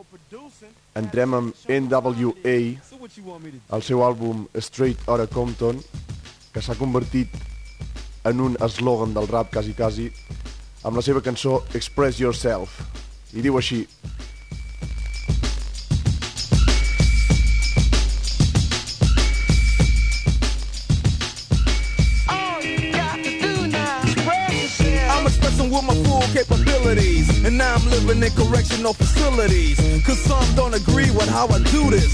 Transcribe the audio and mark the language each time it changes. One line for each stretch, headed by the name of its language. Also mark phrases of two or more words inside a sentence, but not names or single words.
Catalan: Entrem amb NWA, el seu àlbum Straight Outta Compton, que s'ha convertit en un eslògan del rap quasi, amb la seva cançó Express Yourself. I diu així:
English: with my full capabilities, and now I'm living in correctional facilities, cause some don't agree with how I do this.